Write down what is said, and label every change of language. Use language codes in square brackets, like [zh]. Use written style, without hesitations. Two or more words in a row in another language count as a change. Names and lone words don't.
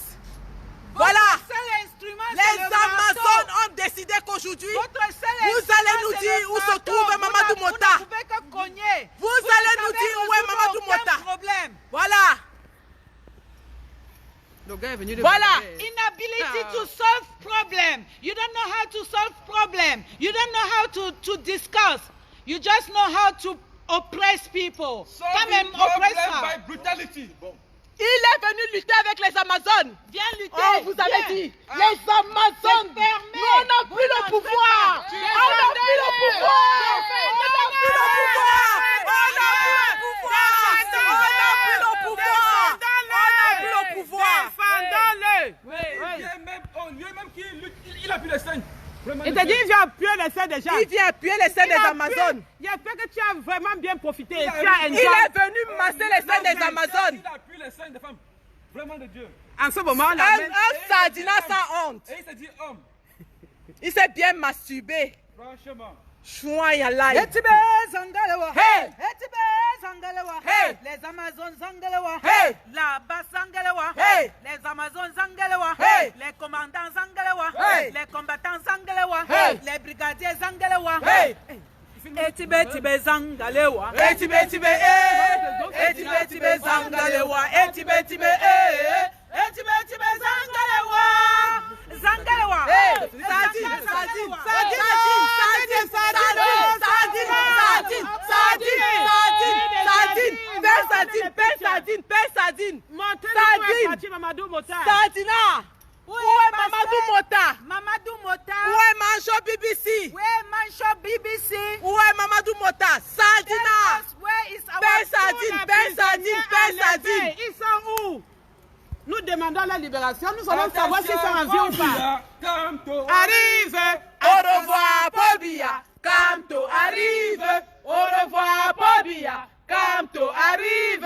[fr] Voilà. Les Amazones ont décidé qu'aujourd'hui, vous allez nous dire où se trouve Mamadou Mota. Vous allez nous dire où est Mamadou Mota. Voilà. Voilà. [en] Inability to solve problem. You don't know how to solve problem. You don't know how to discuss. You just know how to oppress people. Come and oppress by brutality. [fr] Il est venu lutter avec les Amazones. Viens lutter. Oh, vous avez dit, les Amazones. Nous, on n'a plus le pouvoir. On n'a plus le pouvoir. On n'a plus le pouvoir. On n'a plus le pouvoir. On n'a plus le pouvoir. appuie les seins. Il te dit il vient appuyer les seins des gens. Il vient appuyer les seins des Amazones. Il a fait que tu as vraiment bien profité. Il est venu masser les seins des Amazones. Il appuie les seins des femmes. Vraiment de Dieu. En ce moment, on Un sardina sans honte. Et il se dit homme. Il s'est bien masturbé. Franchement. Chouin yalai. Etibe Zangalewa. Hey. Etibe Zangalewa. Hey. Les Amazones Zangalewa. Hey. La base Zangalewa. Hey. Les Amazones Zangalewa. Hey. Les commandants Zangalewa. Hey. Les combattants Zangalewa. Hey. Les brigadiers Zangalewa. Hey. Etibe Zangalewa. Etibe eh. Etibe Zangalewa. Etibe eh. Etibe Zangalewa. Zangalewa. Hey. Sardine. Sardina. Où est Mamadou Mota? Mamadou Mota. Où est Mancho BBC? [en] Where Mancho BBC? [fr] Où est Mamadou Mota? Sardina. [en] Where is our [fr] Sardine. Ils sont où? Nous demandons la libération. Nous allons savoir s'ils sont en vie ou pas. Arrive. Au revoir, Paul Biya. Camto arrive. Au revoir, Paul Biya. Camto arrive.